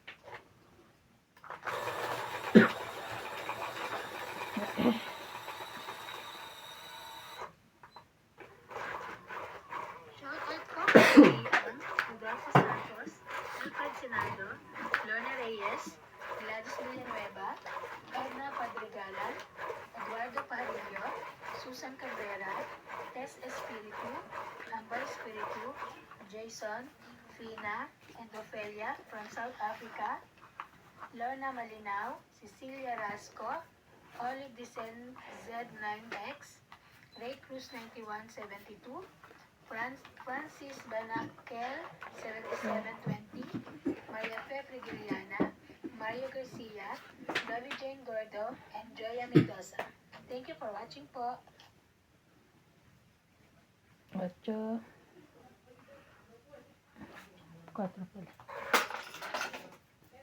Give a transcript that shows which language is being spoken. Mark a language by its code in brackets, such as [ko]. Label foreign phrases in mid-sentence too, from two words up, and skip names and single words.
[tl] Shoutout po kay Leon, Rodolfo Santos, Alfred Senado, Lorna Reyes, Gladys Villanueva, Edna Padregalan, Eduardo Parillo, Susan Cabrera, Tess Espiritu, Amber Espiritu, Jason, Fina, [en] and Ophelia from South Africa, Lorna Malinaw, Cecilia Rasco, Olive Dicen Z9X, Ray Cruz 9172, Francis Banakel 7720, Maria Fe Frigiliana, Mario Garcia, Dolly Jane Gordo, and Joya Mendoza. Thank you for watching po. [tl] 8. 4 pala.